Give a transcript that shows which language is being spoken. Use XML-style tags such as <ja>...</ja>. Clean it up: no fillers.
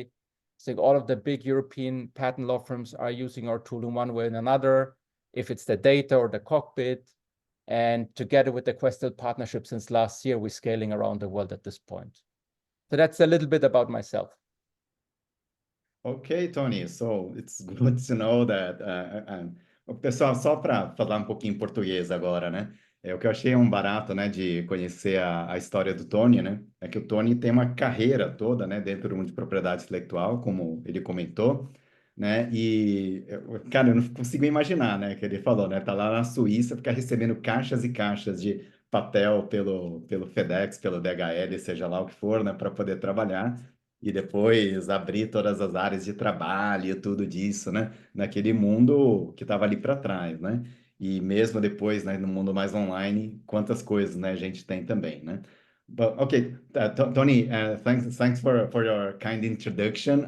<en>I think all of the big European patent law firms are using our tool in one way or another, if it's the data or the cockpit. And together with the Questel partnership since last year, we're scaling around the world at this point. So that's a little bit about myself. Okay, Tony, so it's good to know that.</en> <pt>Pessoal, só para falar um pouquinho em português agora, né? O que eu achei um barato, né, de conhecer a história do Tony, né? É que o Tony tem uma carreira toda, né, dentro do mundo de propriedade intelectual, como ele comentou, né? E, cara, eu não consigo imaginar, né, que ele falou, né? Tá lá na Suíça, fica recebendo caixas e caixas de papel pelo FedEx, pelo DHL, seja lá o que for, né, para poder trabalhar. E depois abrir todas as áreas de trabalho e tudo disso, né? Naquele mundo que estava ali para trás, né? E mesmo depois, né, no mundo mais online, quantas coisas, né, a gente tem também, né?</pt> <en>But okay, Tony, thanks for your kind introduction.</en>